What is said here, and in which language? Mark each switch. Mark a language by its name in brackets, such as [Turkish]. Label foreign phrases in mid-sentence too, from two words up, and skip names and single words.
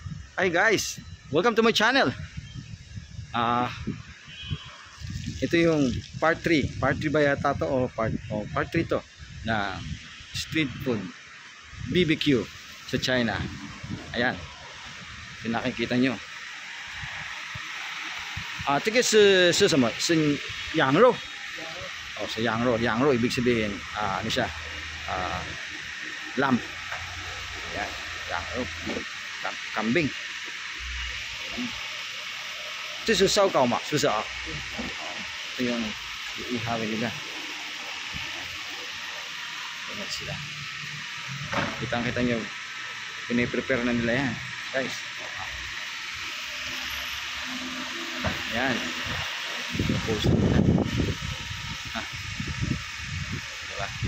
[English] Hi guys, welcome to my channel. [Filipino] Ito yung part 3. Part 3 ba yata to o part 3 to na [English] street food BBQ [Filipino] sa China. Ayan. Yung nakikita nyo. [Chinese] 这个是什么？是羊肉。哦，是羊肉。羊肉 [Filipino] ibig sabihin ano siya? Lamb. Ayan, [Chinese] 羊肉. Kambing. 这是烧烤嘛，是不是啊？ [Filipino] 这 yung ihawin nila. Ayan sila. Kitang-kita nyo, piniprepare na nila yan, guys. Ayan. Post nila. Diba?